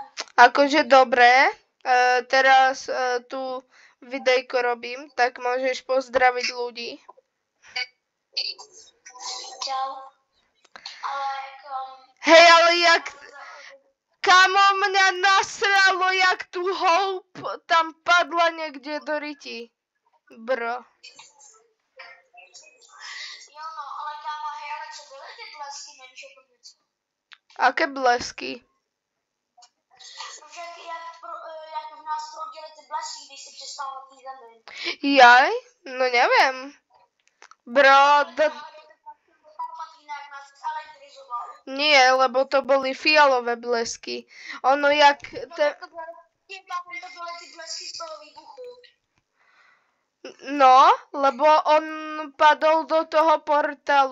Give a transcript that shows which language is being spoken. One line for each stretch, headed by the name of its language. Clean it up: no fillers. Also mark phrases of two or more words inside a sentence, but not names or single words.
Slovak: Akože dobre, teraz tu videjko robím, tak môžeš pozdraviť ľudí. Čau. Ale
Czech: Hej, ale jak...
Slovak: Kamo, mňa nasralo, jak tu Hope tam padla niekde do riti. Bro.
Czech: Jo no, ale kámo, hej, ale co byly ty blesky, nevíš o tom něco?
Slovak: Aké blesky?
Czech: No však jak v nás proudily ty blesky, když si přistal na té zemi.
Slovak: Jaj? No neviem. Bro, nie, lebo to boli fialové blesky.
Czech: Ono jak... To byly ty blesky z toho výbuchu.
Slovak: No, lebo on padol do toho portálu.